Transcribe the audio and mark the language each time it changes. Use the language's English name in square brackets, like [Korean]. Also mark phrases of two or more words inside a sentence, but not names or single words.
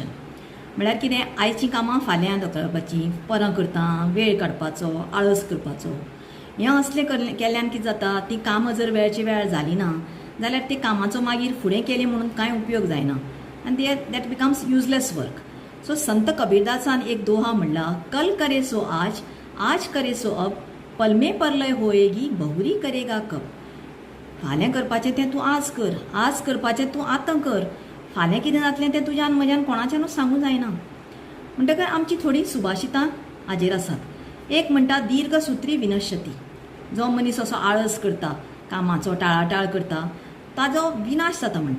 [Konkani] म्हळ्यार कितें, आयचीं कामां फाल्यां धकलपाची, परां करता, वेळ काडपाचो, आळस करपाचो. हें असलें केल्ल्यान कितें जाता, ती कामां जर वेळची वेळार जाली ना जाल्यार ते कामाचो मागीर फुडें केलें म्हणून कांय उपयोग जायना आनी [English] that becomes useless work. [Konkani] सो संत कबीरदासान एक दोहा म्हणला, [Hindi] कल करे सो आज करे सो अब, पल में परलय होएगी बहुरी करेगा कब. [Konkani] फाल्यां करपाचें तें तूं आज करपाचें तूं आतां कर. फाल्यां कितें जातलें तें तुज्यान म्हज्यान कोणाच्यानूच सांगूं जायना. म्हणटकर आमची थोडीं सुभाशितां हाजेर आसात. एक म्हणटा [Sanskrit] दीर्घसुत्री विनश्यती. [Konkani] जो मनीस असो आळस करता, कामाचो टाळाटाळ करता, ताजो विनाश जाता म्हणटा.